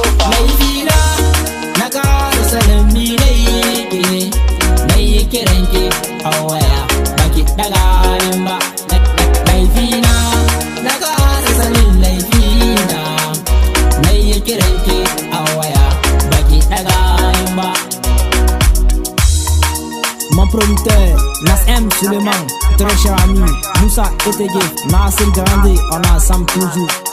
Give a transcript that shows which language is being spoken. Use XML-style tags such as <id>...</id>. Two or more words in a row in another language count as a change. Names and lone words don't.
<ha>Laifina, na kasa sanin mi na yi ki ne, na yi kiran ki a waya, ba ki ɗaga min ba. Laifina, na kasa sanin laifina, na yi kiran ki a waya, ba ki ɗaga min ba.</ha> <fr>Mon producteur, Nas M Suleiman, très cher ami, Moussa Etege, Nassim Grande, on a Sam toujours.</fr>